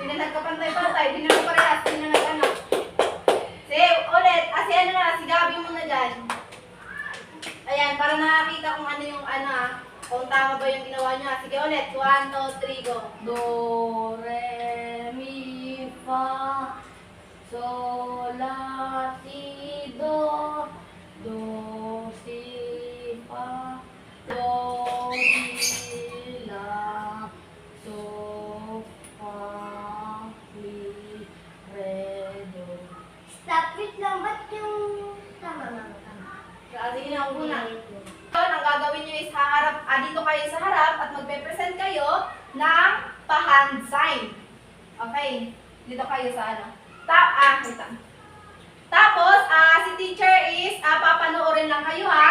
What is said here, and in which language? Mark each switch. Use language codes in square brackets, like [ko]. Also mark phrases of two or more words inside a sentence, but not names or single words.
[tl] nagkapantay-pantay. Di na parehas, di na nag-anak. Sige, ulit. Si ano na, si Gabi muna dyan. Ayan, para nakakita kung ano yung ano ah. Kung tama ba yung ginawa niya. Sige ulit. 1, 2, 3, go. Do, re, mi, fa, sol, la, si, do. Do, si, fa, do, mi, la, so, fa, mi, re, do. [en] Stop it [tl] lang. Ba't yung tama? Sige na, una. Ang gagawin nyo is haharap, dito kayo sa harap at magpe-present kayo ng pa-hand sign. Okay. Dito kayo sa ano. Wait lang. Tapos, si teacher is papanoorin lang kayo ha.